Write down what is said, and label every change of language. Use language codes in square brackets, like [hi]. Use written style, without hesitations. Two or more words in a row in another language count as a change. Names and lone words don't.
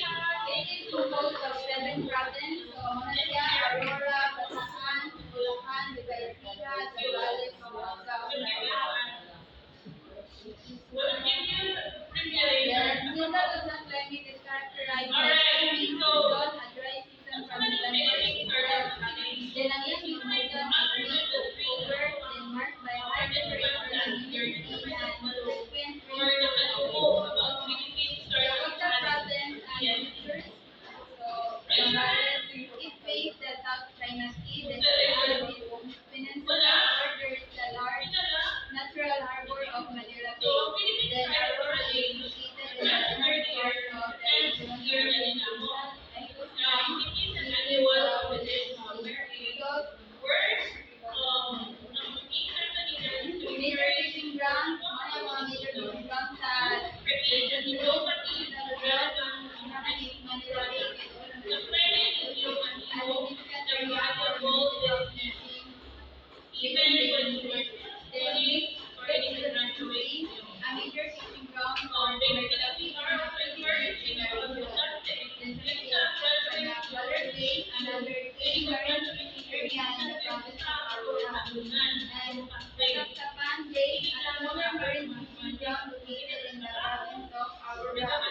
[en] It is composed of 7 provinces, Monasia, Aurora, Bataan, Bulacan, Nueva Ecija, Zambales, Sambuanga. The Central Luzon climate is characterized by sunny season and dry season from November to April. Then [tl] ang iyang [en] season is May to October, then marked by high temperature and humidity and frequent rainfall. The coastal province and features. So, Zambales, it faces the South China Sea, the Philippine Peninsula borders the large natural harbor of Manila Bay. Then Aurora is located in the northern part of the region and coastline major fishing ground, mga major fishing ground sa region 2, sa Luzon, ang is Manila Bay, significant area for municipal fishing, even then a major fishing ground for commercial fishing Water Bay, another key marine fishing area in the province of Aurora, and Sapsapan Bay, a smaller marine fishing ground located in the province of Aurora.